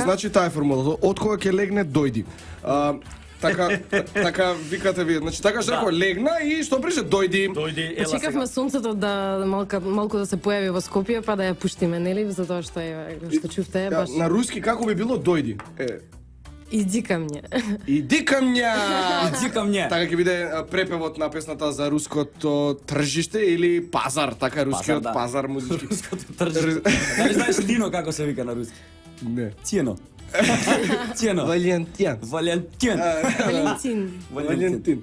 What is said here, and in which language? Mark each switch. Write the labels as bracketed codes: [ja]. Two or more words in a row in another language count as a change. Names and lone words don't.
[mk] Значи таа е формулата, од кога ќе легне дојди. Така викате вие. Значи така што рекол легна и што прише дојди. Дојди, ела Чекавме сонцето да малку да се појави во Скопје, па да ја пуштиме, нели, затоа што што чувте баш. На руски како би било дојди? [ru] Иди ка мне. Иди ка мне. Иди ка мне. [mk] Така ќе биде препевот на песната за руското тржиште или пазар, така рускиот пазар музички. Руското тржиште. Дали знаеш Лино како се вика на руски? Не. Циено. Циено. Валентин. Валентин.